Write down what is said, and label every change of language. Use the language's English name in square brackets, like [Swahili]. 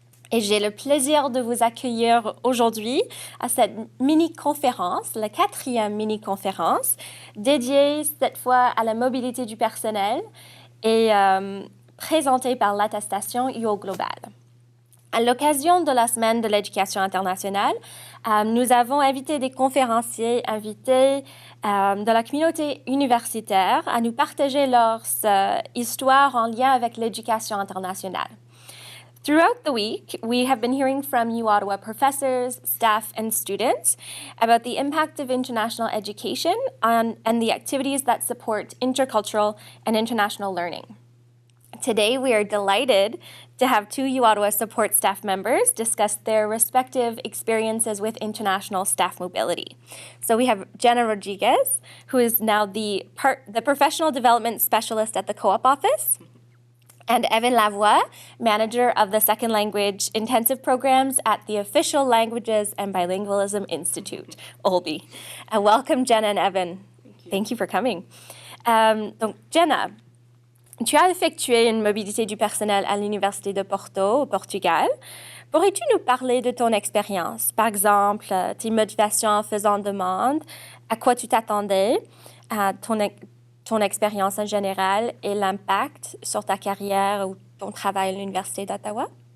[French] Et j'ai le plaisir de vous accueillir aujourd'hui à cette mini-conférence, la 4e mini-conférence, dédiée cette fois à la mobilité du personnel et présentée par l'attestation uOGlobal. À l'occasion de la Semaine de l'éducation internationale, nous avons invité des conférenciers invités de la communauté universitaire à nous partager leur histoire en lien avec l'éducation internationale. [English] Throughout the week, we have been hearing from uOttawa professors, staff, and students about the impact of international education and the activities that support intercultural and international learning. Today, we are delighted to have two uOttawa support staff members discuss their respective experiences with international staff mobility. So we have Jenna Rodriguez, who is now the professional development specialist at the Co-op office, and Evan Lavoie, manager of the second language intensive programs at the Official Languages and Bilingualism Institute, OLBI. Welcome, Jenna and Evan. Thank you for coming. [French] Donc, Jenna, tu as effectué une mobilité du personnel à l'Université de Porto, au Portugal. Pourrais-tu nous parler de ton expérience? Par exemple, tes motivations en faisant demande, à quoi tu t'attendais, ton expérience en général et l'impact sur ta carrière ou ton travail à l'Université d'Ottawa?